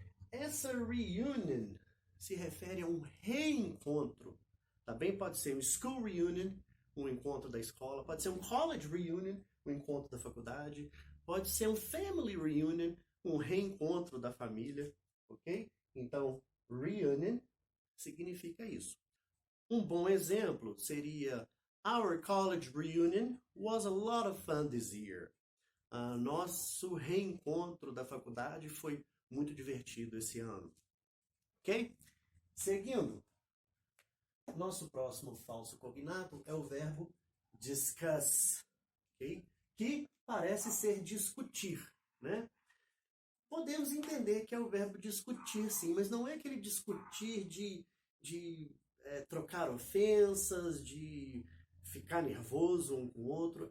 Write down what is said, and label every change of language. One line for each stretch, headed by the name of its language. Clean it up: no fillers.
Portuguese: Essa reunion se refere a um reencontro. Também pode ser um school reunion, um encontro da escola. Pode ser um college reunion, um encontro da faculdade. Pode ser um family reunion, um reencontro da família, ok? Então, reunion significa isso. Um bom exemplo seria:
English: Our college reunion was a lot of fun this year.
Portuguese: Nosso reencontro da faculdade foi muito divertido esse ano. Ok? Seguindo, nosso próximo falso cognato é o verbo discuss, ok? Que parece ser discutir, né? Podemos entender que é o verbo discutir, sim, mas não é aquele discutir de trocar ofensas, de ficar nervoso um com o outro.